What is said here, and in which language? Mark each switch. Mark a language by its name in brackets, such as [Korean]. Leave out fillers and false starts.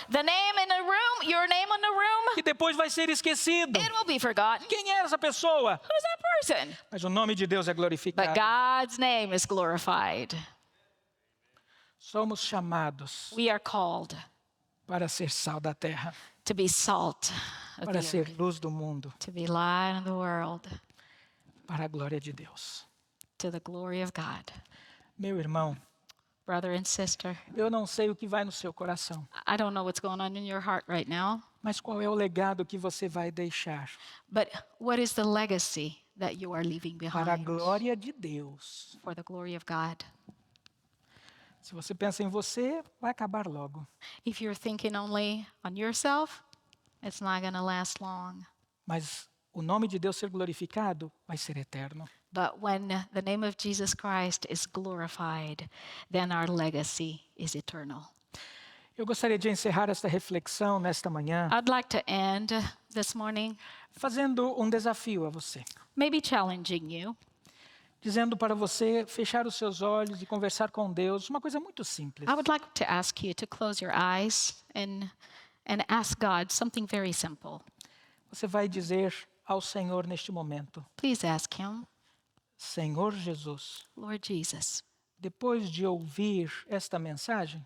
[English] The name in the room, your name in the room, [Portuguese] que depois vai ser esquecido. [English] it will be forgotten. [Portuguese] Quem é essa pessoa? [English] Who's that person? [Portuguese] Mas o nome de Deus é [English] But [Portuguese] glorificado. [English] God's name is glorified. [Portuguese] Somos chamados [English] We are called [Portuguese] para ser sal da terra, [English] to be salt of [Portuguese] para [English] the [Portuguese] ser [English] earth, [Portuguese] luz do mundo, [English] to be light of the world, [Portuguese] para a glória de Deus. [English] to the glory of God. [Portuguese] Meu irmão, [English] Brother and sister, [Portuguese] eu não sei o que vai no seu coração, [English] I don't know what's going on in your heart right now, [Portuguese] mas qual é o legado que você vai deixar [English] but what is the legacy that you are leaving [Portuguese] para a [English] behind [Portuguese] glória de Deus? [English] for the glory of God? [Portuguese] Se você pensa em você, vai acabar logo. [English] If you're thinking only on yourself, it's not going to last long. [Portuguese] Mas o nome de Deus ser glorificado vai ser eterno. [English] But when the name of Jesus Christ is glorified, then our legacy is eternal. [Portuguese] Eu gostaria de encerrar esta reflexão nesta manhã [English] I'd like to end this morning [Portuguese] fazendo um desafio a você, [English] maybe challenging you, [Portuguese] dizendo para você fechar os seus olhos e conversar com Deus, uma coisa muito simples. [English] I would like to ask you to close your eyes and ask God something very simple. [Portuguese] Você vai dizer ao Senhor neste momento: [English] Please ask Him, [Portuguese] Senhor Jesus, [English] Lord Jesus, [Portuguese] depois de ouvir esta mensagem,